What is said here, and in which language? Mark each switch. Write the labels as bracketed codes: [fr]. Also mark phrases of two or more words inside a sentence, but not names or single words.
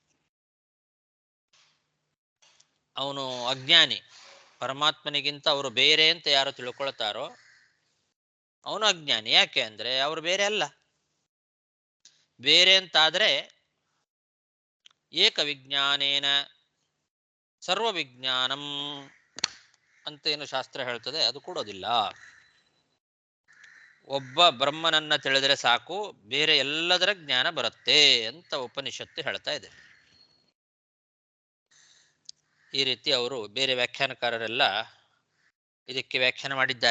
[kn] ಅವನು ಅಜ್ಞಾನಿ, ಪರಮಾತ್ಮನಿಗಿಂತ ಅವರು ಬೇರೆ ಅಂತ ಯಾರು ತಿಳ್ಕೊಳ್ತಾರೋ ಅವನು ಅಜ್ಞಾನಿ. ಯಾಕೆ ಅಂದ್ರೆ ಅವರು ಬೇರೆ ಅಲ್ಲ. ಬೇರೆ ಅಂತಾದ್ರೆ [sa] ಏಕ ವಿಜ್ಞಾನೇನ ಸರ್ವ ವಿಜ್ಞಾನಂ [kn] ಅಂತ ಏನು ಶಾಸ್ತ್ರ ಹೇಳ್ತದೆ ಅದು ಕೊಡೋದಿಲ್ಲ. ಒಬ್ಬ ಬ್ರಹ್ಮನನ್ನ ತಿಳಿದರೆ ಸಾಕು, ಬೇರೆ ಎಲ್ಲದರ ಜ್ಞಾನ ಬರುತ್ತೆ ಅಂತ ಉಪನಿಷತ್ತು ಹೇಳ್ತಾ ಇದೆ. ಈ ರೀತಿ ಅವರು ಬೇರೆ ವ್ಯಾಖ್ಯಾನಕಾರರೆಲ್ಲ ಇದಕ್ಕೆ ವ್ಯಾಖ್ಯಾನ ಮಾಡಿದ್ದಾರೆ.